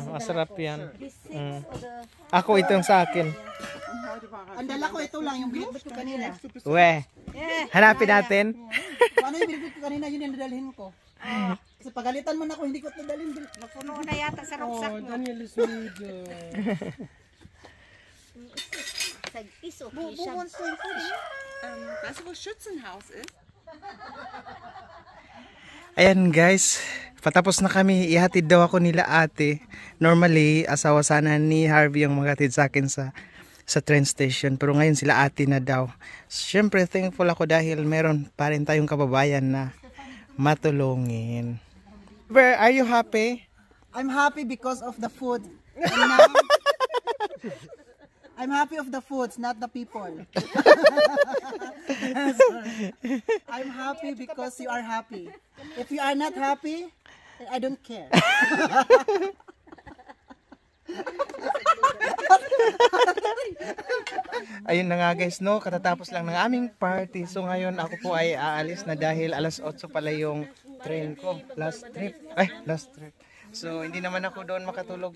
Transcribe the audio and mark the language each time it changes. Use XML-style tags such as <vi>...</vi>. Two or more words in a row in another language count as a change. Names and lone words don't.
<tl>Masarap yan. Ako, ito yung sa akin. Ang dala ko ito lang, yung binibit ko kanina. Hanapin natin. Ano yung binibit ko kanina, yun yung nadalhin ko. Kasi pagalitan mo na ako, hindi ko nadalhin. Napuno na yata sa ruksak mo.</tl> <de>Daniel is müde. Ist okay, Schatz. Weißt du, wo Schützenhaus ist?</de> <tl>Ayan guys, patapos na kami, ihatid daw ako nila ate. Normally, asawa sana ni Harvey yung maghatid sa akin sa train station. Pero ngayon sila ate na daw. Siyempre, thankful ako dahil meron pa rin tayong kababayan na matulungin.</tl> <en>Where are you happy? I'm happy because of the food. And now, I'm happy of the foods, not the people. I'm happy because you are happy. If you are not happy, I don't care.</en> <tl>Ayun na nga guys, no, katatapos lang ng aming party. So ngayon ako po ay aalis na dahil alas 8 pala yung train ko. Last trip. So hindi naman ako doon makatulog.</tl>